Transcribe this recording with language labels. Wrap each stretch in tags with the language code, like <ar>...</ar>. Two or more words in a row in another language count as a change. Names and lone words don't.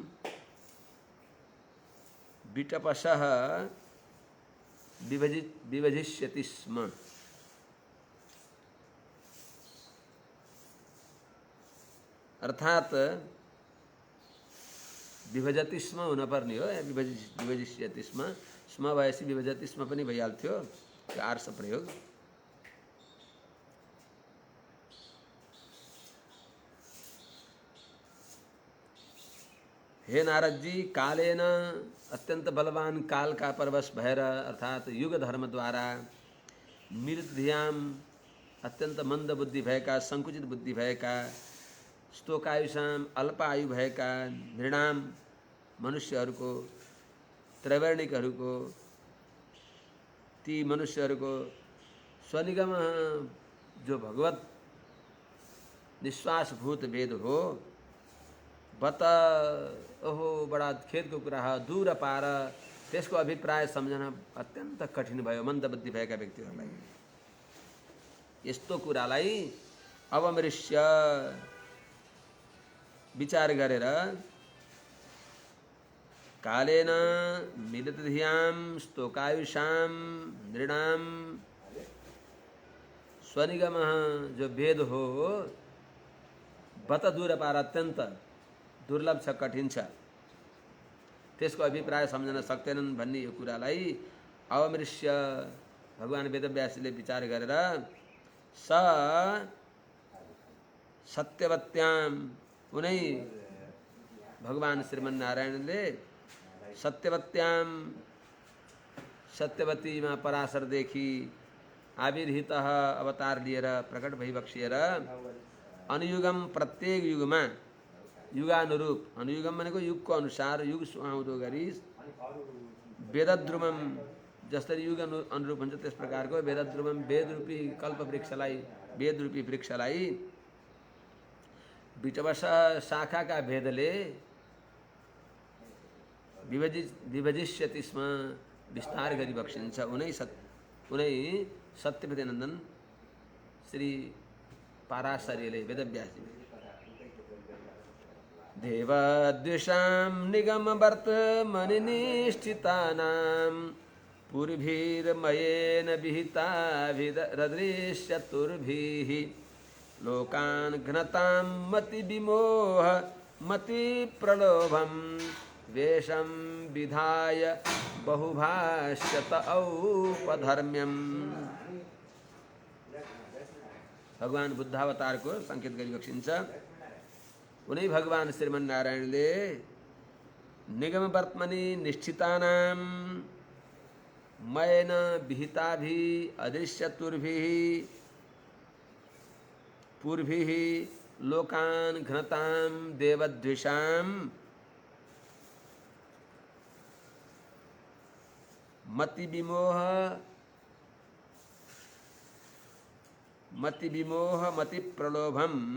<sa>विटपशः विभजिष्यति स्म।</sa> <ne>अर्थात</ne> <sa>विभजति स्म</sa> <ne>हुन पर्ने हो,</ne> <sa>विभजिष्यति स्म,</sa> <ne>स्म भएपछि</ne> <sa>विभजति स्म</sa> <ne>पनि भइहाल्थ्यो, त्यो आर्ष प्रयोग। हे नारद जी, कालेन अत्यंत बलवान काल का परवश भएर अर्थात युग धर्म द्वारा</ne> <sa>मृत धियाम</sa> <ne>अत्यंत मंद बुद्धि भएका संकुचित बुद्धि भएका स्तोकायुषाम अल्प आयु भएका नृणाम मनुष्यहरूको त्रैवर्णिकहरूको ती मनुष्यहरूको स्वनिगम जो भगवत निश्वासभूत वेद हो बत ओहो बडा खेदको कुरा हो, दूर पार त्यसको अभिप्राय सम्झन अत्यन्त कठिन भयो मन्दबुद्धि भएका व्यक्तिहरूलाई। यस्तो कुरालाई</ne> <sa>अवमृश्य</sa> <ne>विचार गरेर</ne> <sa>कालेन मिलित धियां स्तोकायुषां नृणां</sa> <ne>स्वनिगम जो वेद हो बत दूर पार अत्यन्त दुर्लभ छ, कठिन छ, त्यसको अभिप्राय सम्झन सक्दैनन् भन्ने यो कुरालाई अवमृश्य भगवान वेदव्यासले विचार गरेर स सत्यवत्यां उनै भगवान श्रीमन नारायणले सत्यवत्यां सत्यवतीमा पराशरदेखि आविर्हित अवतार लिएर प्रकट भइबक्सिएर अनुयुगम प्रत्येक युगमा युगानुरूप, अनुयुगम भनेको युगको अनुसार युग सुहाउँदो गरी वेदद्रुमम जसरी युग अनुरूप हुन्छ त्यस प्रकारको वेदद्रुमम वेदरूपी कल्पवृक्षलाई वेदरूपी वृक्षलाई विटवश शाखाका भेदले</ne> <sa>विभजिष्यति स्म</sa> <ne>विस्तार गरी बक्सिन्छ। उनै सत्यवती नन्दन श्री पाराशर्यले वेदव्यासजी</ne> <sa>देवद्विषां निगमवर्तमनिनिष्ठितानां पूर्भिर्मयेन विहिताभिरदृश्यतुर्भिः लोकान् घ्नतां मतिविमोह मतिप्रलोभं वेषं विधाय बहुभाष्यत औपधर्म्यम्।</sa> <ne>भगवान बुद्धावतार को संकेत गरी बक्सिन्छ। उनै भगवान श्रीमन नारायणले</ne> <sa>निगम वर्त्मनि निष्ठितानां मयेन विहिताभि अदृश्यतुर्भिः पूर्भिः लोकान् घ्नतां देवद्विषां मतिविमोह मतिप्रलोभं</sa>